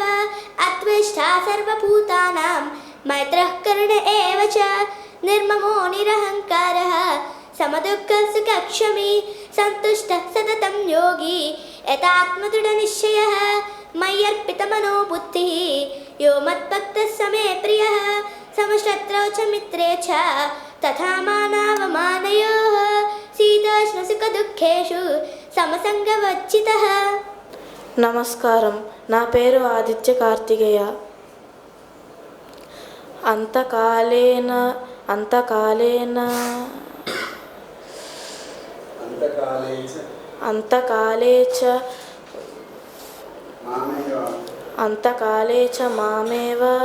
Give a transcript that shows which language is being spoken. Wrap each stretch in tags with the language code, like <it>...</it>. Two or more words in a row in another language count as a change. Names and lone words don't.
<sa>अद्वेष्टा सर्वभूतानां मैत्रः करुण एव च निर्ममो निरहङ्कारः समदुःखसुखक्षमी सन्तुष्टः सततं योगी यतात्मदृढनिश्चयः मय्यर्पितमनोबुद्धिः यो मद्भक्तः स मे प्रियः. समशत्रौ च मित्रे च तथा मानावमानयोः శీతోష్ణసుఖదుఃఖేషు సమసంగవర్జితః.</sa> <te>నమస్కారం, నా పేరు ఆదిత్య కార్తికేయ.</te> <sa>అంతకాలే చ మామేవ</sa>